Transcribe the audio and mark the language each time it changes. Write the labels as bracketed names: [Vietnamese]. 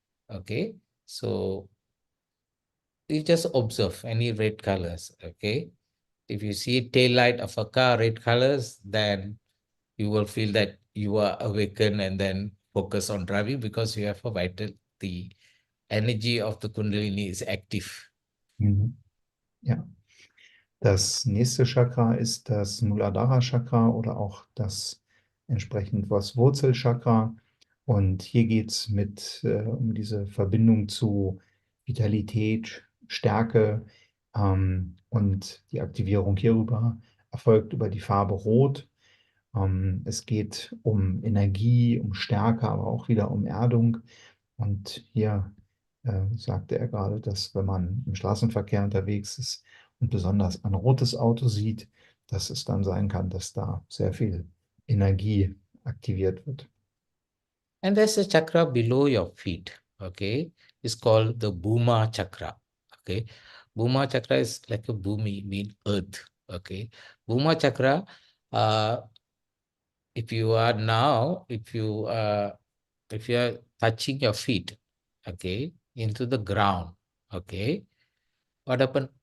[English] Okay, so you just observe any red colors. Okay, if you see tail light of a car red colors, then you will feel that you are awakened and then focus on driving because you have a vital, the energy of the Kundalini is active. Mhm. Ja. [German] Das nächste Chakra ist das Muladhara Chakra oder auch das entsprechend was Wurzelchakra. Und hier geht es um diese Verbindung zu Vitalität, Stärke und die Aktivierung hierüber erfolgt über die Farbe Rot. Es geht um Energie, um Stärke, aber auch wieder um Erdung. Und hier sagte er gerade, dass wenn man im Straßenverkehr unterwegs ist und besonders ein rotes Auto sieht, dass es dann sein kann, dass da sehr viel Energie aktiviert wird. [English] And there's a chakra below your feet. Okay, it's called the Bhuma chakra. Okay, Bhuma chakra is like a bhumi, mean earth. Okay, Bhuma chakra. If you are now, if you are touching your feet, okay, into the ground, okay, what happen?